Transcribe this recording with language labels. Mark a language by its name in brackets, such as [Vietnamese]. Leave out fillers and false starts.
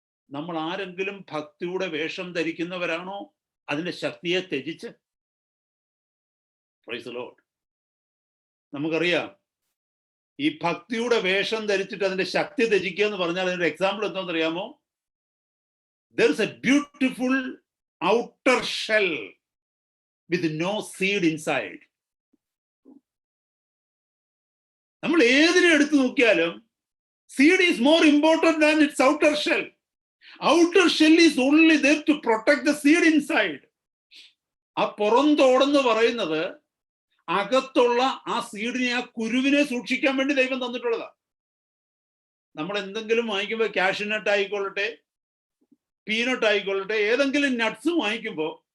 [Malayalam] നമ്മൾ ആരെങ്കിലും ഭക്തിയുടെ വേഷം ധരിക്കുന്നവരാണോ അതിന്റെ ശക്തിയെ ത്യജിച്ച്? [English] Praise the lord. [Malayalam] നമുക്കറിയാം, ഈ ഭക്തിയുടെ വേഷം ധരിച്ചിട്ട് അതിന്റെ ശക്തി ത്യജിക്കുക എന്ന് പറഞ്ഞാൽ അതിന്റെ എക്സാമ്പിൾ എന്താണെന്ന് അറിയാമോ? [English] there is a beautiful outer shell with no seed inside. [Malayalam] നമ്മൾ ഏതിനെ എടുത്തു നോക്കിയാലും [English] seed is more important than its outer shell. Outer shell is only there to protect the seed inside. [Malayalam] ആ പുറന്തോടെന്ന് പറയുന്നത് അകത്തുള്ള ആ സീഡിനെ, ആ കുരുവിനെ സൂക്ഷിക്കാൻ വേണ്ടി ദൈവം തന്നിട്ടുള്ളതാ. നമ്മൾ എന്തെങ്കിലും വാങ്ങിക്കുമ്പോൾ, കാഷ്യൂനട്ട് ആയിക്കൊള്ളട്ടെ, പീനട്ട് ആയിക്കൊള്ളട്ടെ, ഏതെങ്കിലും നട്ട്സ് വാങ്ങിക്കുമ്പോൾ